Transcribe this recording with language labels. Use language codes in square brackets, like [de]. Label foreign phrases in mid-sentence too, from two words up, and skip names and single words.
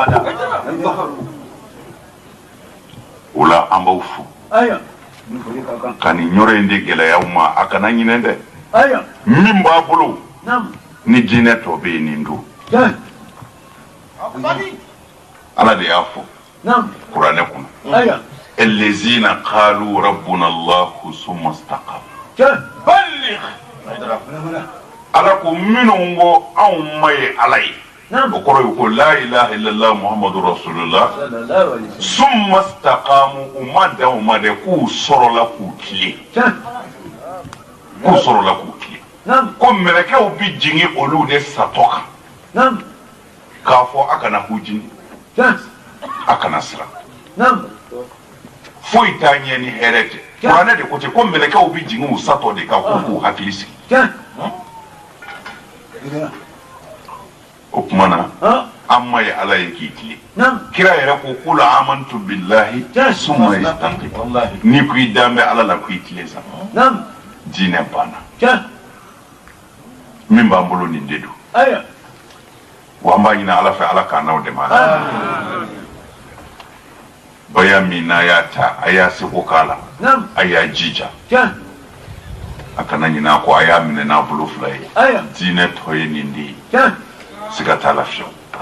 [bm] o la an b'aw fo ka nin yɔrɔ in de gɛlɛya aw ma a kana ɲinɛ dɛ min b'a bolo ni diinɛ tɔ bɛ yen nin don ala de y'a fɔ kuranɛ kɔnɔ [ar] الذين قالوا ربنا الله ثم استقاموا [bm] ala ko minnu ko anw ma ye ala ye o kɔrɔ ye ko [ar] لا إله إلا الله محمد رسول الله ثم استقاموا [bm] u ma dan u ma dɛ k'u sɔrɔla k'u tilen ko mɛlɛkɛw bi jigin olu de satɔ kan k'a fɔ a kana hujini a kana siran foyi t'a ɲɛ ni hɛrɛ tɛ kuranɛ de ko ten ko mɛlɛkɛw bi jigin u satɔ de kan ko k'u hakili sigi o tuma na an ma ye ala ye k'i tilen kira yɛrɛ ko [ar] قل آمنت بالله ثم استقم [bm] n'i ko i dan bɛ ala la ko i tilen sa diinɛ banna min b'an bolo nin de don wa an b'a ɲini ala fɛ ala k'an n'aw dɛmɛ baya min n'a y'a ta a y'a seko k'a la a y'a jija a kana ɲin'a kɔ a y'a minɛ n'a bolo fila ye diinɛ tɔ ye nin de ye siga t'a la fiyewu